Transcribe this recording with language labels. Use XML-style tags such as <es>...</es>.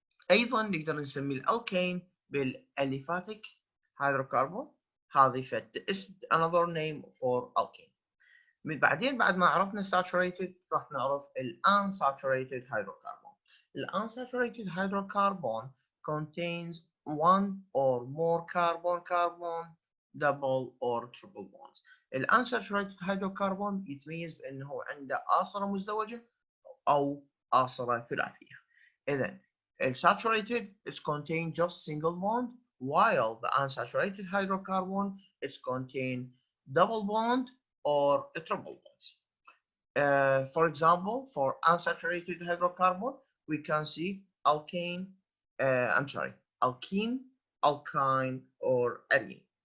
<ar>أيضا نقدر نسمي الألكين بالأليفاتيك hydrocarbon. هذه</ar> <en>another name for alkane.</en> <ar>بعدين بعد ما عرفنا saturated راح نعرف unsaturated hydrocarbon.</ar> <en>unsaturated hydrocarbon contains one or more carbon double or triple bonds.</en> <ar>unsaturated hydrocarbon يتميز بأنه عنده آصرة مزدوجة أو آصرة ثلاثية. إذن</ar> <en>saturated is contain just single bond, while the unsaturated hydrocarbon is contain double bond or triple bonds. For example, for unsaturated hydrocarbon, we can see alkene, alkene, alkyne, or arene.</en>